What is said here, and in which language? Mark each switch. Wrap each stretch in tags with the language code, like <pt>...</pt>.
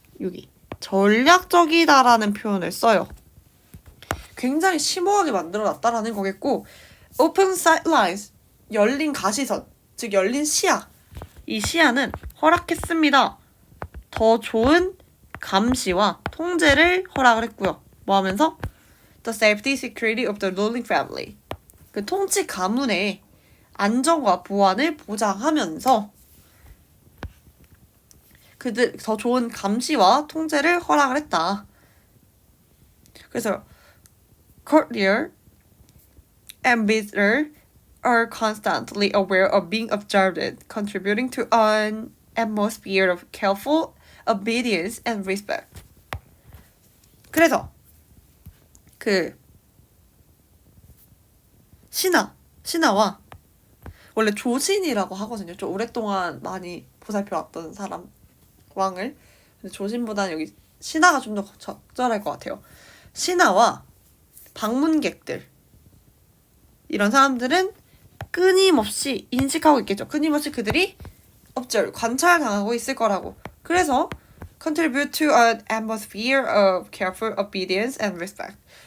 <ko>여기 전략적이다라는 표현을 써요. 굉장히 심오하게 만들어놨다라는 거겠고</ko> <en>open sight lines,</en> <ko>열린 가시선, 즉 열린 시야. 이 시야는 허락했습니다. 더 좋은 감시와 통제를 허락을 했고요. 뭐 하면서?</ko> <en>The safety, security of the ruling family.</en> <ko>그 통치 가문의 안정과 보안을 보장하면서 그들 더 좋은 감시와 통제를 허락을 했다. 그래서</ko> <en>courtier and visitor are constantly aware of being observed, contributing to an atmosphere of careful obedience and respect.</en> <ko>그래서 그 신하와 원래 조신이라고 하거든요. 좀 오랫동안 많이 보살펴왔던 사람 왕을. 근데 조신보다는 여기 신하가 좀 더 적절할 것 같아요. 신하와 방문객들 이런 사람들은 끊임없이 인식하고 있겠죠. 끊임없이 그들이 관찰당하고 있을 거라고. 그래서</ko> <en>contribute to an atmosphere of careful obedience and respect.</en>